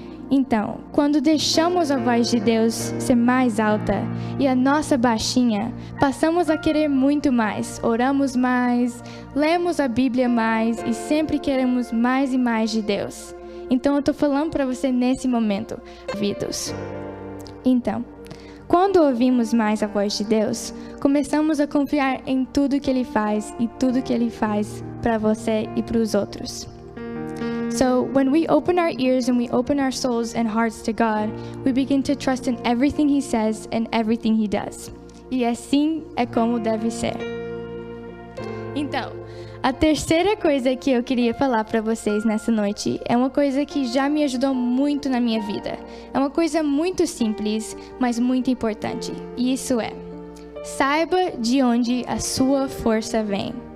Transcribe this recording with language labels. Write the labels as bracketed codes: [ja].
[pt] Então, quando deixamos a voz de Deus ser mais alta e a nossa baixinha, passamos a querer muito mais, oramos mais, lemos a Bíblia mais e sempre queremos mais e mais de Deus. Então, eu estou falando para você nesse momento, ouvidos. Então, quando ouvimos mais a voz de Deus, começamos a confiar em tudo que Ele faz e tudo que Ele faz para você e para os outros. [en] So, when we open our ears and we open our souls and hearts to God, we begin to trust in everything He says and everything He does. [pt] E assim é como deve ser. Então, a terceira coisa que eu queria falar para vocês nessa noite é uma coisa que já me ajudou muito na minha vida. É uma coisa muito simples, mas muito importante. E isso é: saiba de onde a sua força vem.